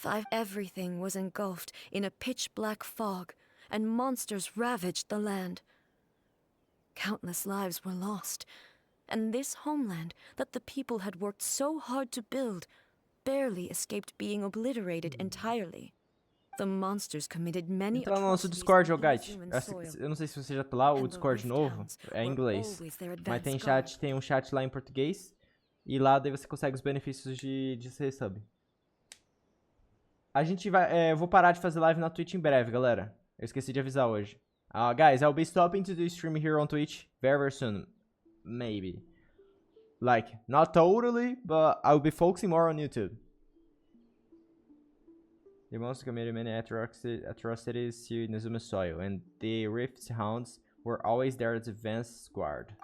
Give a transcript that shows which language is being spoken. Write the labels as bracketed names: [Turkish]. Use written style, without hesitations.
[English] Everything was engulfed in a pitch-black fog, and monsters ravaged the land. Countless lives were lost, and this homeland that the people had worked so hard to build barely escaped being obliterated entirely. The monsters committed many [Portuguese] Entra no nosso Discord, Ogate. Eu não sei se você já tá lá, o Discord novo é em inglês. Mas tem um chat lá em português. E lá daí você consegue os benefícios de ser sub. A gente vai... eu vou parar de fazer live na Twitch em breve, galera. Eu esqueci de avisar hoje. [English] Guys, I'll be stopping to do stream here on Twitch very soon. Maybe. Like, not totally, but I'll be focusing more on YouTube. The monsters committed many atrocities to Inazuma soil, and the Rift Hounds were always their advance guard.